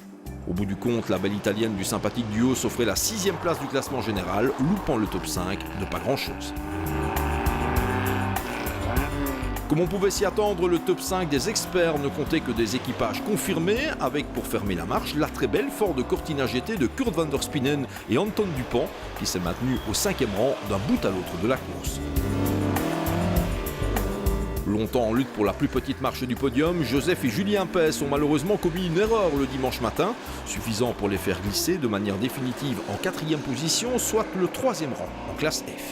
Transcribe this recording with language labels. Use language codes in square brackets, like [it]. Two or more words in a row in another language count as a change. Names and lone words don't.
[fr] Au bout du compte, la belle italienne du sympathique duo s'offrait la 6e place du classement général, loupant le top 5 de pas grand-chose. Comme on pouvait s'y attendre, le top 5 des experts ne comptait que des équipages confirmés, avec pour fermer la marche la très belle Ford Cortina GT de Kurt van der Spinnen et Anton Dupont, qui s'est maintenu au 5e rang d'un bout à l'autre de la course. Longtemps en lutte pour la plus petite marche du podium, Joseph et Julien Pes ont malheureusement commis une erreur le dimanche matin, suffisant pour les faire glisser de manière définitive en 4e position, soit le 3e rang en classe F.